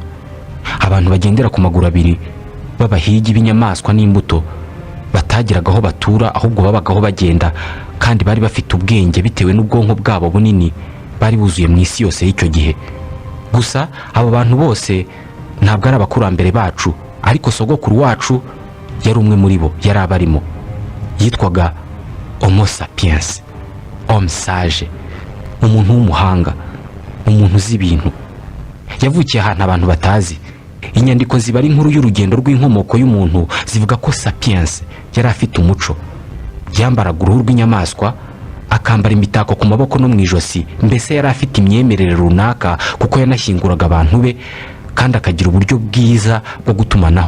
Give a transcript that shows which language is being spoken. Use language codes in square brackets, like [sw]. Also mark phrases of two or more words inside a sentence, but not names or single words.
[rw] Abantu bagendera ku maguru abiri b'abahigi b'inyamaswa n'imbuto batagiraga aho batura, ahubwo babagaho bagenda, kandi bari bafite ubwenge bitewe n'ubwonko bwabo bunini, bari buzuye mu isi yose y'icyo gihe. Gusa abo bantu bose ntabwo ari abakurambere bacu, ariko sogokuru wacu yari umwe muri bo, yari abarimo. Yitwaga Homo sapiens, [fr] homme sage, [rw] umuntu w'umuhanga, umuntu uzi ibintu. Yavukiye ahantu abantu batazi. Inyandiko ziba ari inkuru y'urugendo rw'inkomoko y'umuntu zivuga ko sapiens yari afite umuco. Yambaraga uruhu rw'inyamaswa, akambara imitako ku maboko no mu ijosi, mbese yari afite imyemerere runaka kuko yanashyinguraga abantu be, kandi akagira uburyo bwiza bwo gutumanaho.